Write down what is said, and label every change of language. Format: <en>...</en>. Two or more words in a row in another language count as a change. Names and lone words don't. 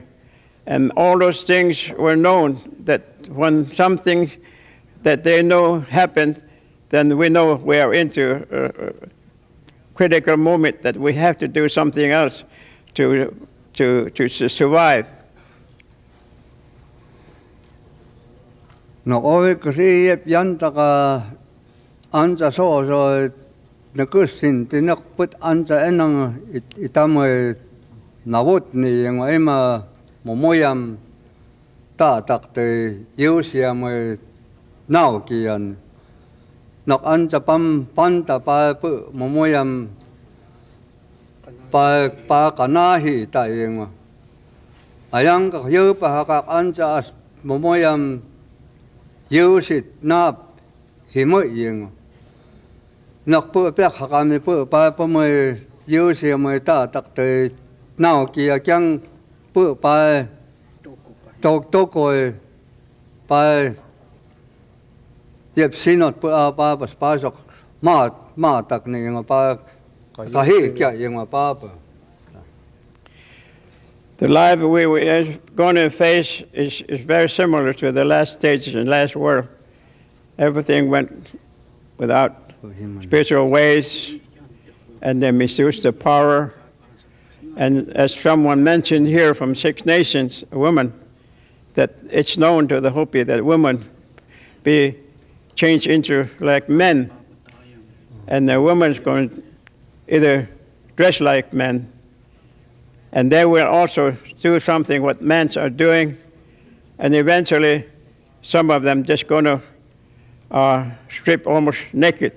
<en>And all those things were known, that when something that they know happened, then we know we are into a critical moment that we have to do something else to survive.</en> <hop>No ove kri yep yanta ka anja so nakusin tinak put anja enang itamwe nawot ni yang ema momoyam ta tak te yusiam nau kian nok anja pam panta pa pu momoyam pa kanahi ta yang ayang ka yu pa ka anja momoyam yusit nap himo yang nok pu pe hakami pu pa mo yusiam ta tak te nau kia kyang pu pa tok koi pa yep sinot pu pa pas sok ma tak ni ng pa kahi kya yung pa.</hop> <en>The life we are going to face is very similar to the last stages in the last world. Everything went without spiritual ways, and they misused the power. And as someone mentioned here from Six Nations, a woman, that it's known to the Hopi that women be changed into like men, and the woman's going to either dress like men, and they will also do something what men are doing, and eventually some of them just going to strip almost naked.</en>